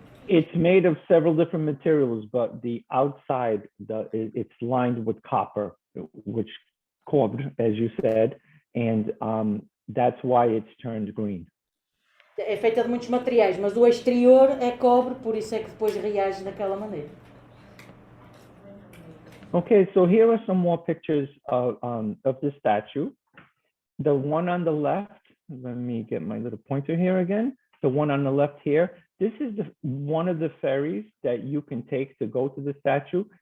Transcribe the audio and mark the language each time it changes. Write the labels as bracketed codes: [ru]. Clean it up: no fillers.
[en] It's made of several different materials, but the outside, it's lined with copper, which cobre, as you said, and that's why it's turned green. [pt] É feita de muitos materiais, mas o exterior é cobre, por isso é que depois reage daquela maneira. [en] Okay, so here are some more pictures of the statue. The one on the left, let me get my little pointer here again. The one on the left here, this is one of the ferries that you can take to go to the statue.